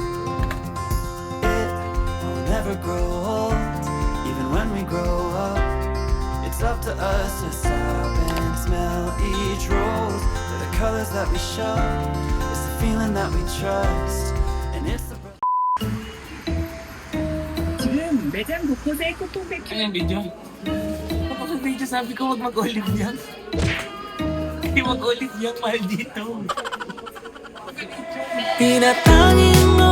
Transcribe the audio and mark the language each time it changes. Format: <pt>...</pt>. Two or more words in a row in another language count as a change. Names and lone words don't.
<en>It will never grow old, even when we grow up. It's up to us to stop and smell each rose. They're the colors that we show. It's the feeling that we trust. And it's the</en> <ko>지금 매장 곳곳에 꽃동백</ko> <tl>Ano yung video? Kapag video sabi ko wag mag-olive yan. Hindi mag-olive yan, mahal dito. Tinatanging</tl>